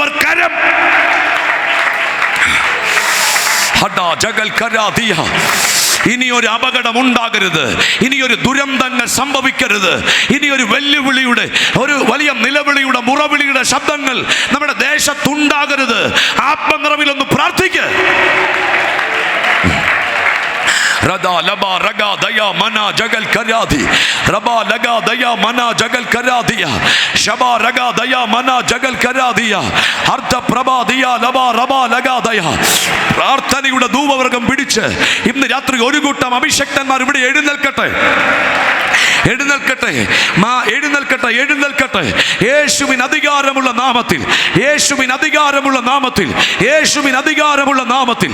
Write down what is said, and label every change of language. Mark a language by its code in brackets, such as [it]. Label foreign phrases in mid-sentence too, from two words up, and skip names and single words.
[ml] വിശ്വസിക്കുന്നവർ കരം ഹഡാ ജഗൽ കരാദിയ. ഇനിയൊരു അപകടം ഉണ്ടാകരുത്, ഇനിയൊരു ദുരന്തങ്ങൾ സംഭവിക്കരുത്, ഇനിയൊരു വെല്ലുവിളിയുടെ, ഒരു വലിയ നിലവിളിയുടെ, മുറവിളിയുടെ ശബ്ദങ്ങൾ നമ്മുടെ ദേശത്തുണ്ടാകരുത്. ആത്മനിറവിലൊന്ന് പ്രാർത്ഥിക്ക്. Rada laba raga daya mana jagal karyadi, raba laga daya mana jagal karyadiya, shaba raga daya mana jagal karyadiya, artha prabha diya laba raba laga daya. പ്രാർത്ഥനയുടെ ധൂപവർഗം പിടിച്ച് ഇന്ന് രാത്രി ഒരു കൂട്ടം അഭിഷക്തന്മാർ ഇവിടെ എഴുന്നേൽക്കട്ടെ, എഴുന്നേൽക്കട്ടെ, എഴുന്നേൽക്കട്ടെ, എഴുന്നേൽക്കട്ടെ. യേശുവിൻ അധികാരമുള്ള നാമത്തിൽ, യേശുവിൻ അധികാരമുള്ള നാമത്തിൽ, യേശുവിൻ അധികാരമുള്ള നാമത്തിൽ.